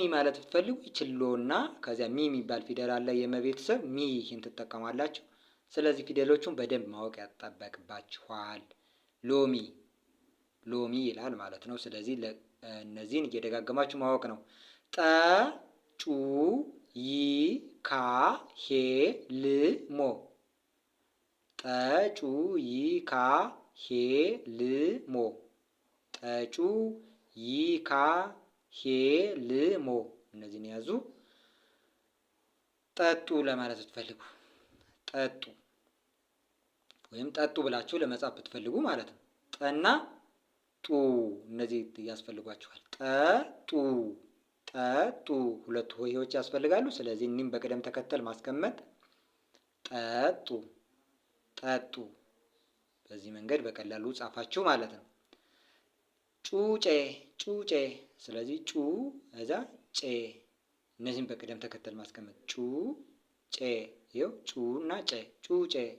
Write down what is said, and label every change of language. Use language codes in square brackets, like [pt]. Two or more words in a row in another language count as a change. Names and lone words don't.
[am] ማለት ብትፈልጉ ይችን ሎ እና ከዚያ ሚ የሚባል ፊደል አለ የመቤተሰብ ሚ፣ ይህን ትጠቀማላችሁ። ስለዚህ ፊደሎቹን በደንብ ማወቅ ያጠበቅባችኋል። ሎሚ ሎሚ ይላል ማለት ነው። ስለዚህ እነዚህን እየደጋገማችሁ ማወቅ ነው። ጠ ጩ ይ ካ ሄ ል ሞ ጠ ጩ ይ ካ ሄ ል ሞ ጠጩ ይ ካ ሄ ል ሞ። እነዚህን ያዙ። ጠጡ ለማለት ብትፈልጉ ጠጡ ወይም ጠጡ ብላችሁ ለመጻፍ ብትፈልጉ ማለት ነው። ጠና ጡ እነዚህ ያስፈልጓችኋል። ጠጡ ጠጡ ሁለት ሆሄዎች ያስፈልጋሉ። ስለዚህ እኒህም በቅደም ተከተል ማስቀመጥ ጠጡ ጠጡ። በዚህ መንገድ በቀላሉ ጻፋችሁ ማለት ነው። ጩጬ ጩጬ። ስለዚህ ጩ እዛ ጬ፣ እነዚህም በቅደም ተከተል ማስቀመጥ ጩ ጬ። ይኸው ጩ እና ጬ ጩጬ።